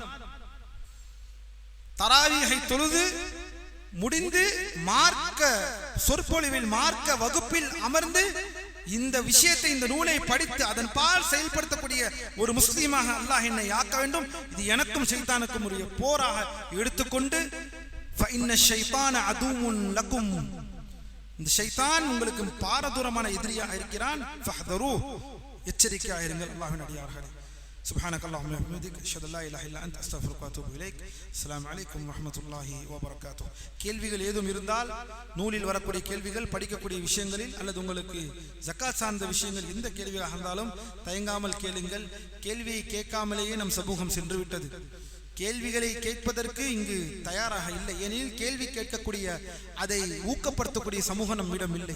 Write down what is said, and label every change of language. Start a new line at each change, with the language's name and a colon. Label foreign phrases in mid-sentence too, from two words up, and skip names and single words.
Tamil: தராவீஹை தொழுது முடிந்து மார்க்க சொற்பொழிவில் மார்க்க வகுப்பில் அமர்ந்து இந்த விஷயத்தை இந்த நூலை படித்து அதன் பால் செயல்படுத்தக்கூடிய ஒரு முஸ்லீமாக அல்லாஹ் என்னை ஆக்க வேண்டும். இது எனக்கும் ஷைத்தானுக்கும் உரிய போராக எடுத்துக்கொண்டு
Arabic: فإن الشيطان عدو لكم,
Tamil: இந்த ஷைத்தான் உங்களுக்கு பாரதூரமான எதிரியாக இருக்கிறான். ஃபஹ்தரு, எச்சரிக்கையாக இருங்கள் அல்லாஹ்வின் அடியார்களே.
Arabic: سبحانك اللهم وبحمدك اشهد ان لا اله الا انت استغفرك واتوب اليك. السلام عليكم ورحمه الله وبركاته.
Tamil: கேள்விகள் ஏதும் இருந்தால் நூலில் வரக்கூடிய கேள்விகள், படிக்கக்கூடிய விஷயங்களில் அல்லது உங்களுக்கு ஜகாத் சார்ந்த விஷயங்கள் எந்த கேள்வியாக இருந்தாலும் தயங்காமல் கேளுங்கள். கேள்வியை கேட்காமலேயே நம் சமூகம் சென்று விட்டது. கேள்விகளை கேட்பதற்கு இங்கு தயாராக இல்லை. ஏனெனில் கேள்வி கேட்கக்கூடிய அதை ஊக்கப்படுத்தக்கூடிய சமூகம் நம்மிடம் இல்லை.